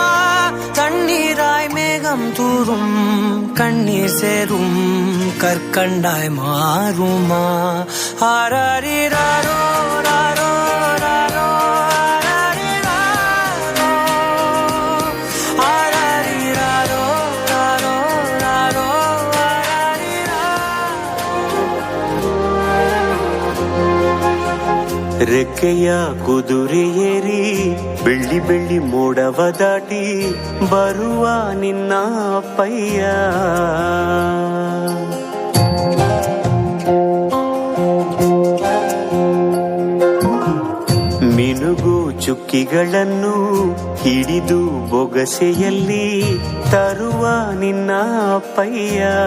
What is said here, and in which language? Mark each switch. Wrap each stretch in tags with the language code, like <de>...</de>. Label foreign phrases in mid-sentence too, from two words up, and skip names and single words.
<ta>தண்ணீராய் மேகம் தூரும் கண்ணீர் சேரும் கற்கண்டாய் மாறுமா. ஆராரிராரோ ராரோ ராரோ ஆராரிராரோ ராரோ ராரோ</ta> <kn>ರೆಕ್ಕೆಯ ಕುದುರೆ ಏರಿ ಬೆಳ್ಳಿ ಬೆಳ್ಳಿ ಮೋಡವ ದಾಟಿ ಬರುವ ನಿನ್ನ ಅಪ್ಪಯ್ಯ. ಮಿನುಗು ಚುಕ್ಕಿಗಳನ್ನು ಹಿಡಿದು ಬೊಗಸೆಯಲ್ಲಿ ತರುವ ನಿನ್ನ ಅಪ್ಪಯ್ಯ.</kn>